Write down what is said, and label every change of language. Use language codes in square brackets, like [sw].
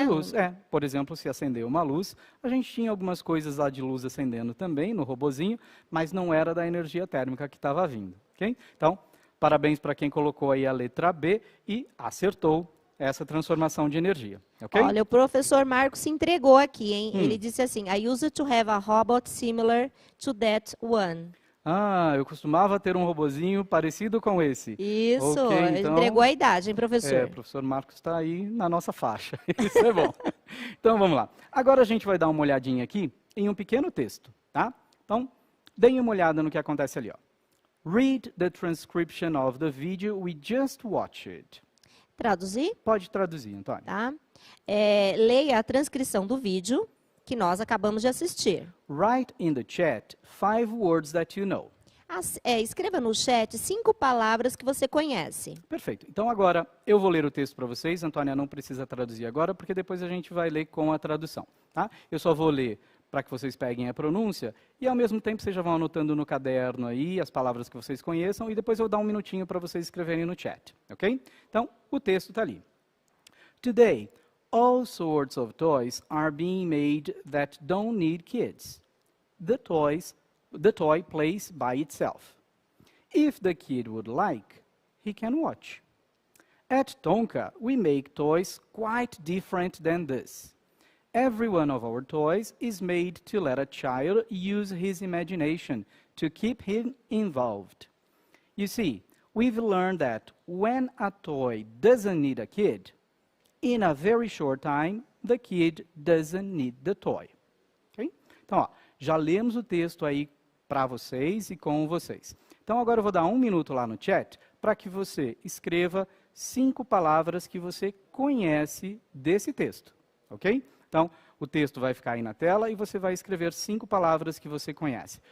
[pt] De luz, Por exemplo, se acender uma luz, a gente tinha algumas coisas lá de luz acendendo também no robozinho, mas não era da energia térmica que estava vindo, ok? Então, parabéns para quem colocou aí a letra B e acertou essa transformação de energia, ok? Olha, o professor Marcos se entregou aqui, hein? Ele disse assim, [en] I used to have a robot similar to that one. [pt] Eu costumava ter um robozinho parecido com esse. Isso, Ok, ele então, entregou a idade, hein, professor? o professor Marcos está aí na nossa faixa. Isso é bom. Então, vamos lá. Agora a gente vai dar uma olhadinha aqui em um pequeno texto, tá? Então, deem uma olhada no que acontece ali, ó. [en] Read the transcription of the video we just watched. [pt] Traduzir, Pode traduzir, Antônio. tá? Leia a transcrição do vídeo que nós acabamos de assistir. [en] Write in the chat 5 words that you know. [pt] Escreva no chat 5 palavras que você conhece. Perfeito. Então, agora, eu vou ler o texto para vocês. Antônia não precisa traduzir agora, porque depois a gente vai ler com a tradução, tá? Eu só vou ler para que vocês peguem a pronúncia e, ao mesmo tempo, vocês já vão anotando no caderno aí as palavras que vocês conheçam e depois eu vou dar um minutinho para vocês escreverem no chat, ok? Então, o texto está ali. [en] Today, all sorts of toys are being made that don't need kids. The toy plays by itself. If the kid would like, he can watch. At Tonka, we make toys quite different than this. Every one of our toys is made to let a child use his imagination to keep him involved. You see, we've learned that when a toy doesn't need a kid, in a very short time, the kid doesn't need the toy. Okay? [pt] Então, ó, já lemos o texto aí para vocês e com vocês. Então, agora eu vou dar um minuto lá no chat para que você escreva 5 palavras que você conhece desse texto, ok? Então, o texto vai ficar aí na tela e você vai escrever 5 palavras que você conhece.